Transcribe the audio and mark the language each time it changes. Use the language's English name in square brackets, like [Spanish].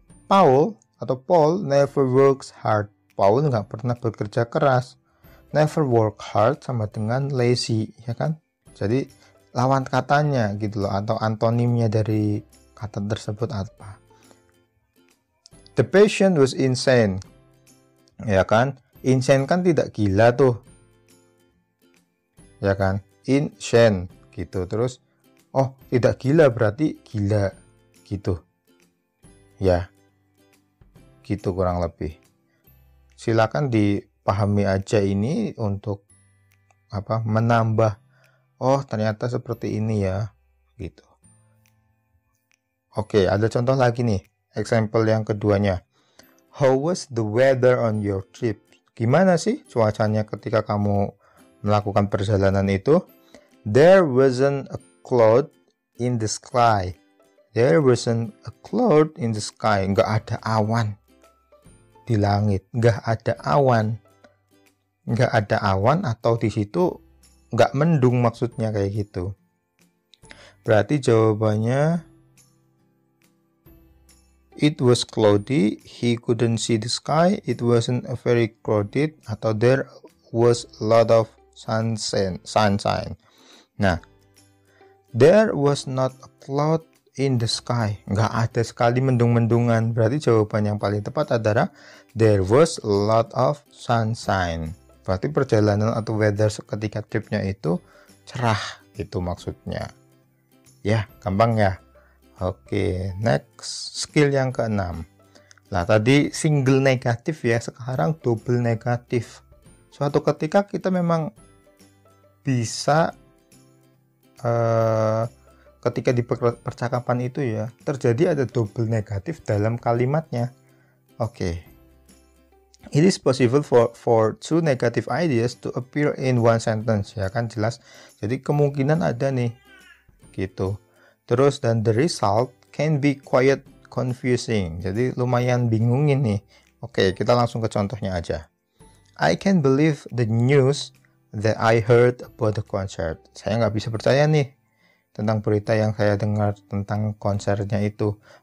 [English] Paul never works hard. [Indonesian] Paul nggak pernah bekerja keras. [English] Never work hard [Indonesian] sama dengan lazy, ya kan. Jadi lawan katanya gitu loh, atau antonimnya dari kata tersebut apa. [English] The patient was insane, [Indonesian] ya kan. Insane kan tidak gila tuh, ya kan. Insane gitu. Terus oh tidak gila berarti gila gitu ya, gitu kurang lebih. Silakan dipahami aja ini untuk menambah, oh ternyata seperti ini ya gitu. Oke, ada contoh lagi nih, example yang keduanya. [English] How was the weather on your trip? [Indonesian] Gimana sih cuacanya ketika kamu melakukan perjalanan itu? [English] There wasn't a cloud in the sky. There wasn't a cloud in the sky. [Indonesian] Nggak ada awan di langit. Nggak ada awan. Nggak ada awan, atau di situ nggak mendung, maksudnya kayak gitu. Berarti jawabannya [English] it was cloudy, he couldn't see the sky, it wasn't very crowded, atau there was a lot of sunshine. Nah, there was not a cloud in the sky. [Indonesian] Nggak ada sekali mendung-mendungan. Berarti jawaban yang paling tepat adalah [English] there was a lot of sunshine. [Indonesian] Berarti perjalanan atau weather ketika tripnya itu cerah, itu maksudnya. Ya, gampang ya. Oke, next skill yang keenam. Lah tadi single negatif ya, sekarang double negatif. Suatu ketika kita memang bisa ketika di percakapan itu ya, terjadi ada double negatif dalam kalimatnya. [English] Oke. It is possible for two negative ideas to appear in one sentence, [Indonesian] ya kan, jelas. Jadi kemungkinan ada nih, gitu. Terus dan [English] the result can be quite confusing. [Indonesian] Jadi lumayan bingungin nih. Oke, kita langsung ke contohnya aja. [English] I can't believe the news that I heard about the concert. [Indonesian] Saya nggak bisa percaya nih tentang berita yang saya dengar tentang konsernya itu.